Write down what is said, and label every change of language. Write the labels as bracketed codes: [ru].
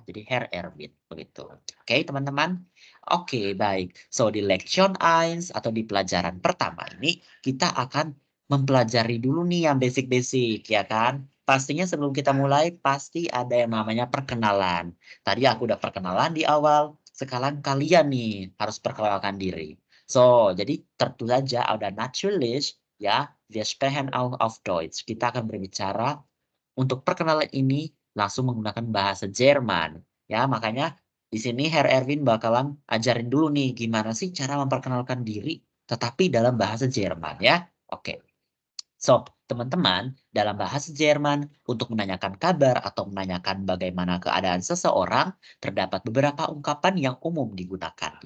[id] Jadi Herr Erwin begitu. Oke, teman-teman. Oke, baik. So di Lektion 1 atau di pelajaran pertama ini kita akan mempelajari dulu nih yang basic-basic ya kan. Pastinya sebelum kita mulai pasti ada yang namanya perkenalan. Tadi aku udah perkenalan di awal. Sekarang kalian nih harus perkenalkan diri. So, jadi tentu saja ada natürlich ya, [de] wir sprechen auch auf Deutsch. [id] Kita akan berbicara untuk perkenalan ini langsung menggunakan bahasa Jerman. Ya, makanya di sini Herr Erwin bakalan ajarin dulu nih gimana sih cara memperkenalkan diri tetapi dalam bahasa Jerman ya. Oke. So, teman-teman, dalam bahasa Jerman, untuk menanyakan kabar atau menanyakan bagaimana keadaan seseorang, terdapat beberapa ungkapan yang umum digunakan.